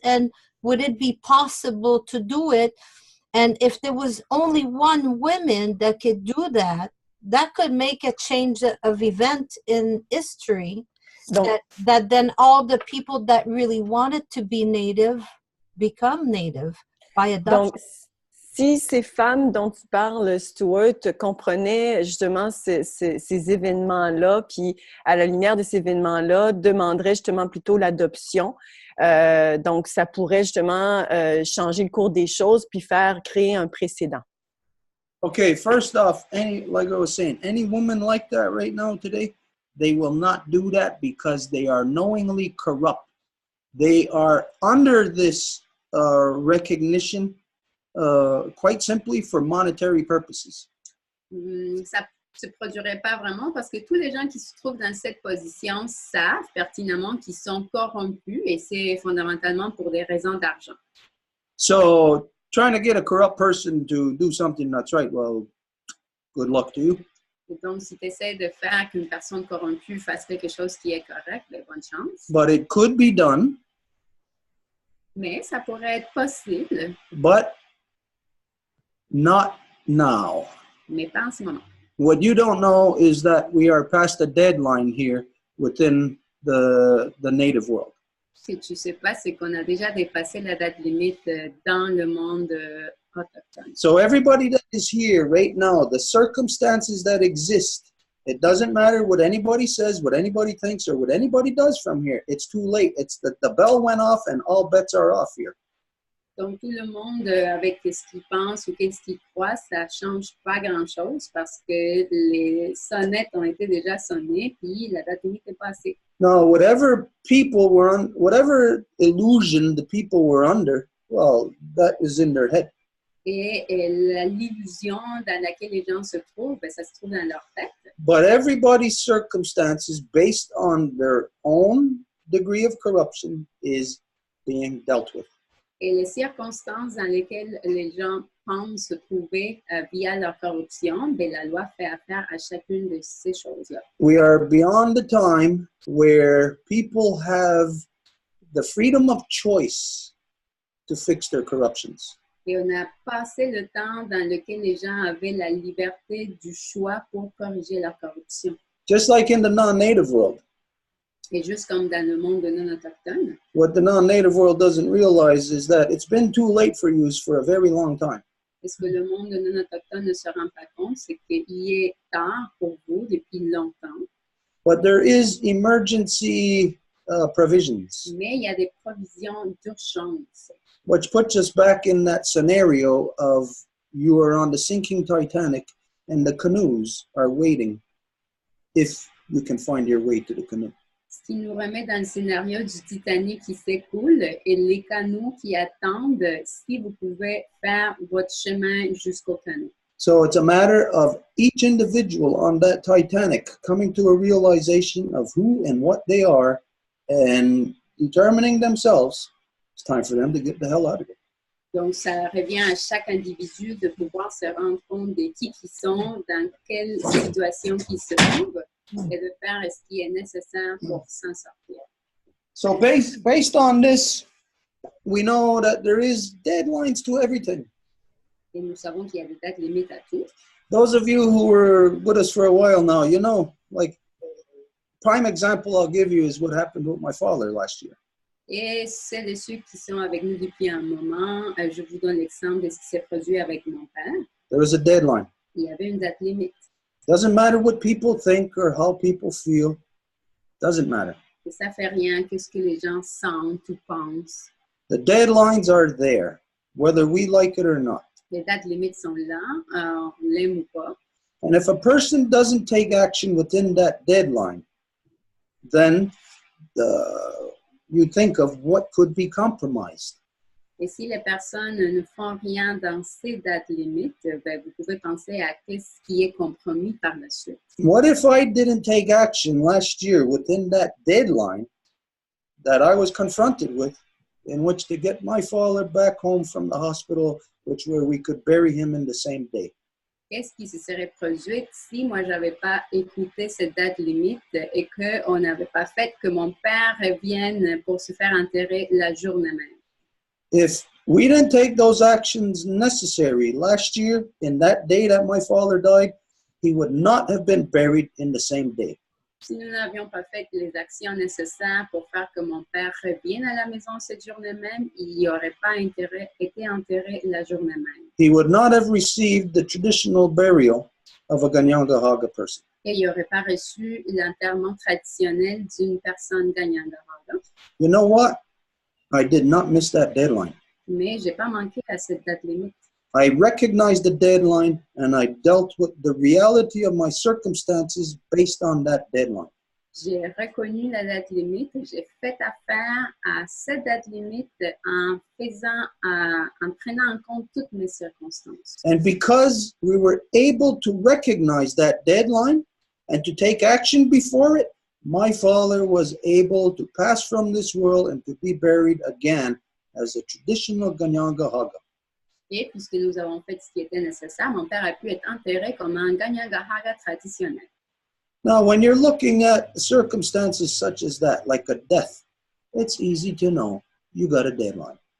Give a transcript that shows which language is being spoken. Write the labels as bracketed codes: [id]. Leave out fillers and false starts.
[en] And would it be possible to do it? And if there was only one woman that could do that, that could make a change of event in history. That then all the people that really wanted to be Native become Native by adoption. [fr] Donc, si ces femmes dont tu parles, Stuart, comprenaient justement ces événements-là, puis à la lumière de ces événements-là, demanderaient justement plutôt l'adoption. Donc, ça pourrait justement changer le cours des choses puis créer un précédent. [en] Okay, first off, like I was saying, any woman like that right now today, they will not do that because they are knowingly corrupt. They are under this recognition quite simply for monetary purposes. [fr] Ça ne se produirait pas vraiment parce que tous les gens qui se trouvent dans cette position savent pertinemment qu'ils sont corrompus et c'est fondamentalement pour des raisons d'argent. [en] So, trying to get a corrupt person to do something that's right, well, good luck to you. [fr] Et donc, si tu essaies de faire qu'une personne corrompue fasse quelque chose qui est correct, ben, bonne chance. [en] But it could be done. [fr] Mais ça pourrait être possible. [en] But not now. [fr] Mais pas en ce moment. [en] What you don't know is that we are past the deadline here within the native world. [fr] Ce que tu ne sais pas, c'est qu'on a déjà dépassé la date limite dans le monde autochtone. [en] So everybody that is here right now, the circumstances that exist, it doesn't matter what anybody says, what anybody thinks, or what anybody does from here. It's too late. The bell went off and all bets are off here. [fr] Donc, tout le monde, avec ce qu'il pense ou qu'est-ce qu'il croit, ça ne change pas grand-chose parce que les sonnettes ont été déjà sonnées, puis la date limite est passée. [en] Now, whatever people were on, whatever illusion the people were under, well, that is in their head. [fr] Et l'illusion dans laquelle les gens se trouvent, ben, ça se trouve dans leur tête. [en] But everybody's circumstances, based on their own degree of corruption, is being dealt with. [fr] Et les circonstances dans lesquelles les gens pensent se trouver via leur corruption, ben, la loi fait affaire à chacune de ces choses-là. [en] We are beyond the time where people have the freedom of choice to fix their corruptions. [fr] Et on a passé le temps dans lequel les gens avaient la liberté du choix pour corriger leur corruption. [en] Just like in the non-native world. [fr] Et juste comme dans le monde de non-autochtones, [en] What the non-native world doesn't realize is that it's been too late for you for a very long time. [fr] et ce que le monde de non-autochtones ne se rend pas compte, c'est qu'il est tard pour vous depuis longtemps, [en] But there is emergency provisions, [fr] mais il y a des provisions d'urgence. [en] which puts us back in that scenario of you are on the sinking Titanic and the canoes are waiting if you can find your way to the canoe. [fr] Ce qui nous remet dans le scénario du Titanic qui s'écoule et les canaux qui attendent si vous pouvez faire votre chemin jusqu'au canot. [en] So it's a matter of each individual on that Titanic coming to a realization of who and what they are and determining themselves. It's time for them to get the hell out of it. [fr] Donc, ça revient à chaque individu de pouvoir se rendre compte de qui ils sont, dans quelle situation ils se trouvent et de faire ce qui est nécessaire pour s'en sortir. [en] So based on this, we know that there is deadlines to everything. [fr] Et nous savons qu'il y a des dates limites à tout. [en] Those of you who were with us for a while now, you know, like prime example I'll give you is what happened with my father last year. [fr] Et celles et ceux qui sont avec nous depuis un moment, je vous donne l'exemple de ce qui s'est produit avec mon père. [en] There was a deadline. [fr] Il y avait une date limite. [en] Doesn't matter what people think or how people feel. Doesn't matter. [fr] Et ça fait rien que ce que les gens sentent ou pensent. [en] The deadlines are there, whether we like it or not. [fr] Les dates limites sont là, on l'aime ou pas. [en] And if a person doesn't take action within that deadline, then you think of what could be compromised. [fr] Et si les personnes ne font rien dans ces dates limites, ben, vous pouvez penser à ce qui est compromis par la suite. [en] What if I didn't take action last year within that deadline that I was confronted with, in which to get my father back home from the hospital, where we could bury him in the same day? [fr] Qu'est-ce qui se serait produit si moi, je n'avais pas écouté cette date limite et qu'on n'avait pas fait que mon père revienne pour se faire enterrer la journée même? [en] If we didn't take those actions necessary last year, in that day that my father died, he would not have been buried in the same day. [fr] Si nous n'avions pas fait les actions nécessaires pour faire que mon père revienne à la maison cette journée même, il n'y aurait pas été enterré la journée même. [en] He would not have received the traditional burial of a Ganyangahaga person. [fr] Et il n'aurait pas reçu l'enterrement traditionnel d'une personne Ganyangahaga. [en] You know what? I did not miss that deadline. [fr] Mais je n'ai pas manqué à cette date limite. [en] I recognized the deadline and I dealt with the reality of my circumstances based on that deadline. [fr] J'ai reconnu la date limite et j'ai fait affaire à cette date limite en prenant en compte toutes mes circonstances. [en] And because we were able to recognize that deadline and to take action before it, my father was able to pass from this world and to be buried again as a traditional Ganyangahaga. [fr] Et puisque nous avons fait ce qui était nécessaire, mon père a pu être enterré comme un Ganyangahaga traditionnel. [en] Now, when you're looking at circumstances such as that, like a death, it's easy to know you got a deadline.